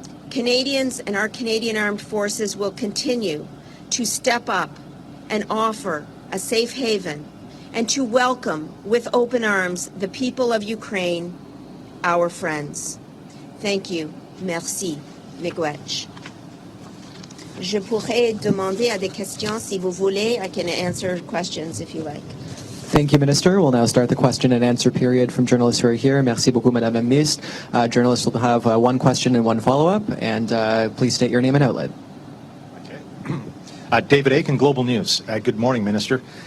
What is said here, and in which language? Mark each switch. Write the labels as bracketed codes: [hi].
[en] Canadians and our Canadian Armed Forces will continue to step up and offer a safe haven and to welcome with open arms the people of Ukraine, our friends. Thank you. Merci. Miigwech. [fr] Je pourrais demander à des questions si vous voulez. [en] I can answer questions if you like. Thank you, Minister. We'll now start the question and answer period from journalists who are here. [fr] Merci beaucoup, Madame la Ministre. [en] Journalists will have one question and one follow-up, and please state your name and outlet. Okay. David Aiken, Global News. Good morning, Minister.